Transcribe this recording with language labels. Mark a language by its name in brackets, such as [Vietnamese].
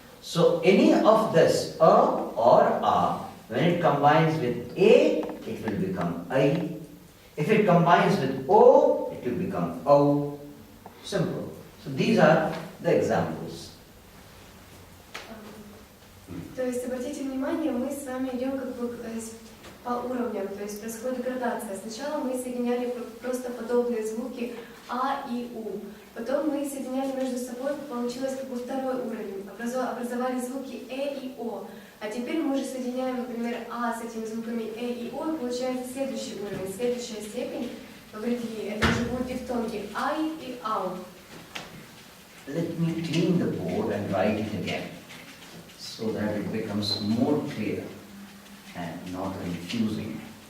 [English] So any of this A or A, when it combines with A, it will become I. If it combines with O, it will become O. Simple. So these are the examples. [Russian] То есть, обратите внимание, мы с вами идем как бы по уровням, то есть происходит градация. Сначала мы соединяли просто подобные звуки А и У. Потом мы соединяли между собой, получилось как бы второй уровень. Образовали звуки Э и О. А теперь мы уже соединяем, например, А с этими звуками Э и О, и получается следующий уровень, следующая степень в речи. Это уже будут дифтонги Ай и Ау. [English] Let me clean the board and write it again, so that it becomes more clear and not confusing.